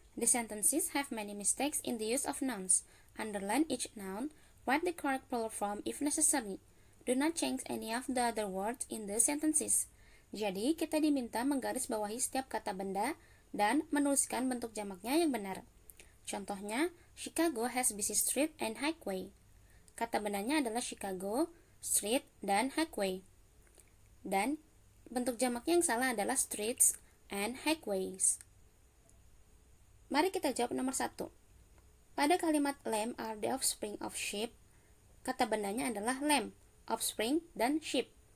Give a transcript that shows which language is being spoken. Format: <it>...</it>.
<en>The sentences have many mistakes in the use of nouns. Underline each noun. Write the correct plural form if necessary. Do not change any of the other words in the sentences.</en> <id>Jadi, kita diminta menggarisbawahi setiap kata benda dan menuliskan bentuk jamaknya yang benar.</id> <en>Contohnya, Chicago has busy street and highway.</en> <id>Kata bendanya adalah Chicago, street, dan highway. Dan bentuk jamaknya yang salah adalah</id> <en>streets and highways.</en> <id>Mari kita jawab nomor 1. Pada kalimat</id> <en>lamb are the offspring of sheep,</en> <id>kata bendanya adalah lamb, offspring, dan sheep.</id>